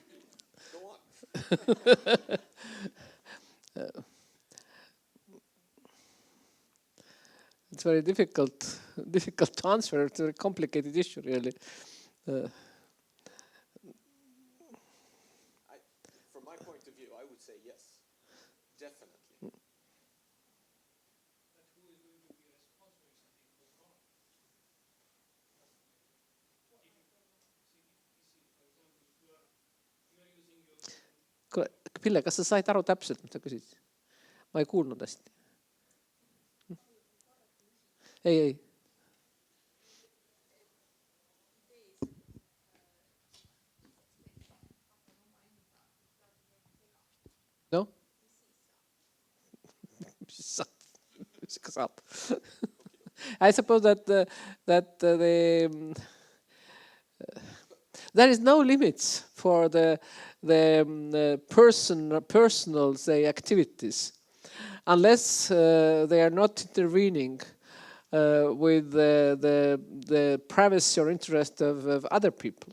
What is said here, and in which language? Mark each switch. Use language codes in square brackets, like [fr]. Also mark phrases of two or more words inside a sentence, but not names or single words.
[en] It's very difficult to answer. It's a very complicated issue, really. From my point of view, I would say yes, definitely. [et] Kuule, Pille, kas sa said aru täpselt, mis sa küsid? Ma ei kuulnud hästi. Ei. [en] No? I suppose that there is no limits for the personal, say, activities, unless they are not intervening with the privacy or interest of other people.